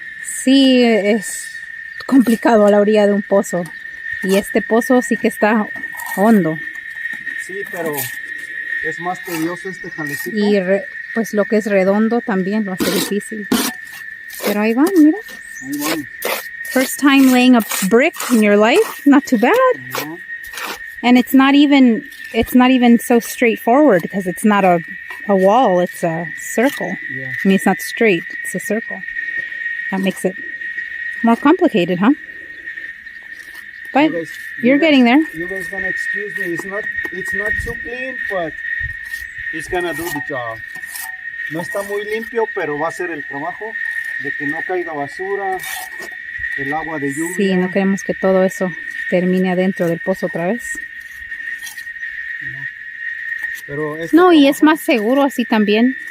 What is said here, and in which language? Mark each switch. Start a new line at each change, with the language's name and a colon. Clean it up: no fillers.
Spanish: Sí, es complicado a la orilla de un pozo. Y este pozo sí que está hondo. Sí, pero es más tedioso este jalecito. Y pues lo que es redondo también lo hace difícil. Pero ahí van, mira. Ahí vamos.
English: First time laying a brick in your life. Not too bad. No. And it's not even so straightforward because it's not a wall, it's a circle. Yeah. I mean, it's not straight, it's a circle. That makes it more complicated, huh? But you're getting there. You guys gonna excuse me. It's not too clean, but it's gonna do the job.
Spanish: No está muy limpio, pero va a hacer el trabajo de que no caiga basura, el agua de lluvia. Sí, no queremos que todo eso termine adentro del pozo otra vez. Pero No, trabajo, y es más seguro así también.